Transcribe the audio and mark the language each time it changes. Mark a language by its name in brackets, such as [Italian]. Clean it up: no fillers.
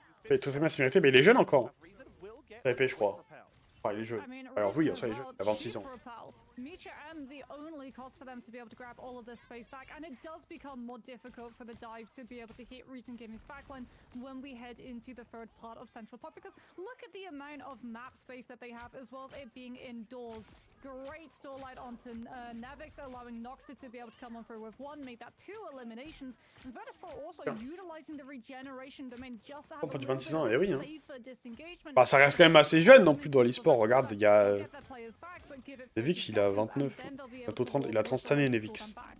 [French] Et tout fait bien sécurité, mais il est jeune encore. TP, je crois. Enfin, il est jeune. Alors oui, ça il est jeune, il a 26 ans. [English] Micha M, the only cost for them to be able to grab all of this space back, and it does become more difficult for the dive to be able to hit Reason Gaming's backline when we head into the third part of Central Park, because look at the amount of map space that they have, as well as it being indoors. Great starlight onto Nevix, allowing Noxta to be able to come on through with one, make that 2 eliminations, and Virtus.pro also utilizing the regeneration domain just to have a little bit of safer disengagement. [French] Bah, ça reste quand même assez jeune non plus dans l'e-sport, regarde, il y a... Nevix, il a 29, bientôt 30, il a 30 cette année, Nevix.